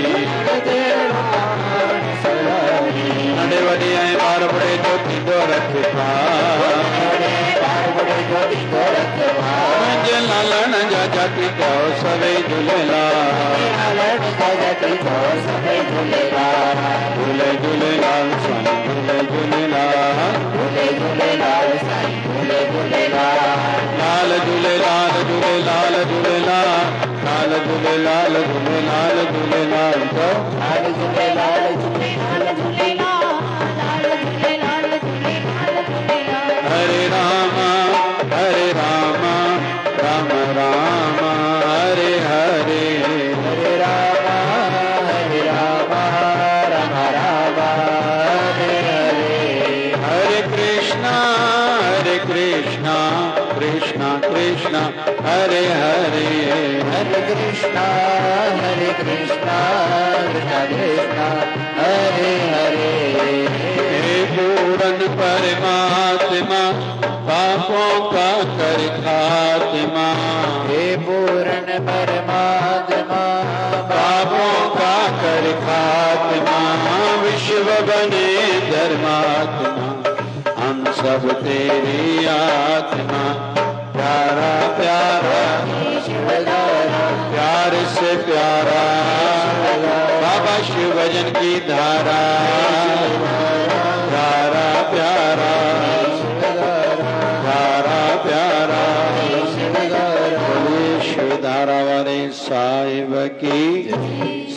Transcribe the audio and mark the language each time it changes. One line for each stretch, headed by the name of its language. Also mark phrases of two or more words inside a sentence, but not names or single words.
Sindhi: नंढे वॾे ऐं ॿार ॿुढे जो थींदो रखवाल, मुंहिंजे लालण जा जाति चओ सभई झूलेलाल, झूले झूलेलाल साईं, झूले झूलेलाल, झूले झूलेलाल साईं, झूले झूलेलाल। लाल झूलेलाल झूलेलाल झूलेलाल, लाल झूलेलाल झूलेलाल झूलेलाल तो, लाल झूलेलाल झूलेलाल झूलेलाल, लाल झूलेलाल झूलेलाल झूलेलाल।
Hindi: हरे राम राम राम हरे हरे, हरे राम राम राम हरे हरे। हरे कृष्णा कृष्णा कृष्णा हरे हरे, हरे कृष्णा कृष्णा कृष्णा हरे हरे। हे पूरन परमात्मा पापों का कर खात्मा, हे पूरन परमात्मा पापों का कर खात्मा। विश्व बने धर्मात्मा हम सब तेरी आत्मा, प्यारा प्यारा प्यार से प्यारा बाबा शिव भजन की धारा, प्यारा प्यारा प्यारा प्यारा शिव धारा वाले साहिब की।